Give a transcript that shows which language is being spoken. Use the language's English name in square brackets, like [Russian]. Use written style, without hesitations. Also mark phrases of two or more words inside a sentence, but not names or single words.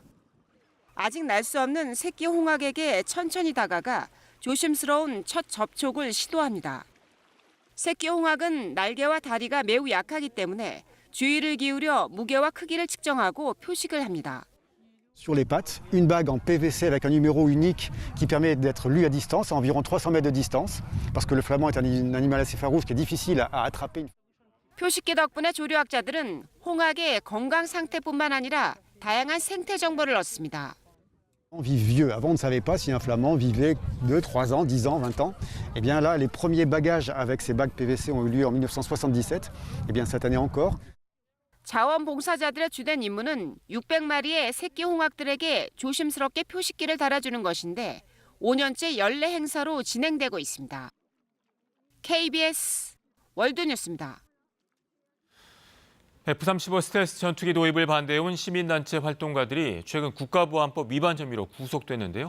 [Korean] 아직 날 수 없는 새끼 홍학에게 천천히 다가가 조심스러운 첫 접촉을 시도합니다. 새끼 홍학은 날개와 다리가 매우 약하기 때문에 주의를 기울여 무게와 크기를 측정하고 표식을 합니다. [French] Sur les pattes, une bague en PVC avec un numéro unique qui permet d'être lu à distance, à environ 300 mètres de distance, parce que le flamand est un animal assez farouche qui est difficile à attraper. [Korean] 표식계 덕분에 조류학자들은 홍학의 건강 상태뿐만 아니라 다양한 생태 정보를 얻습니다. [French] Vivent vieux. Avant, on ne savait pas si un flamand vivait 2, 3 ans, 10 ans, 20 ans. Et bien là, les premiers bagages avec ces bagues PVC ont eu lieu en 1977. Et bien cette année encore. [Korean] 자원봉사자들의 주된 임무는 600마리의 새끼 홍학들에게 조심스럽게 표식기를 달아주는 것인데 5년째 연례 행사로 진행되고 있습니다. KBS 월드뉴스입니다. F-35 스텔스 전투기 도입을 반대해온 시민단체 활동가들이 최근 국가보안법 위반 혐의로 구속됐는데요.